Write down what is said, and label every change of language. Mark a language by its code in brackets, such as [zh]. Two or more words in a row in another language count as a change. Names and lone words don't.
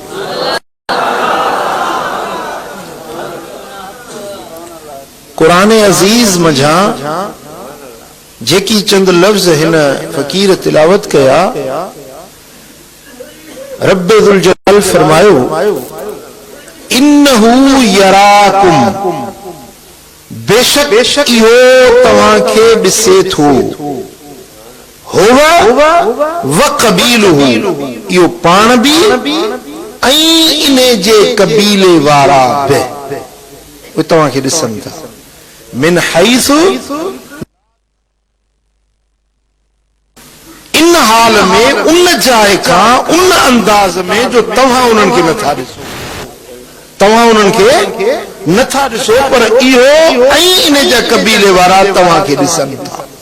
[sd] क़ुरान अज़ीज़ मझां जेकी चंद लफ्ज़ हिन फ़कीर तिलावत कया, रब्बे ज़ुल जलाल फरमायो, [ar] إنه يراكم, [sd] बेशक इहो तव्हांखे ॾिसे थो, [ar] هو وقبيله, [sd] इहो पाण बि ऐं इने जे क़बीले वारा बि, उहे तव्हांखे ॾिसनि था। [ar] من حيث, [sd] इन हाल में, उन जाइ खां, उन अंदाज़ में जो तव्हां उन्हनि खे नथा ॾिसो, तव्हां उन्हनि खे नथा ॾिसो, पर इहो ऐं इन जा क़बीले वारा तव्हांखे ॾिसनि था।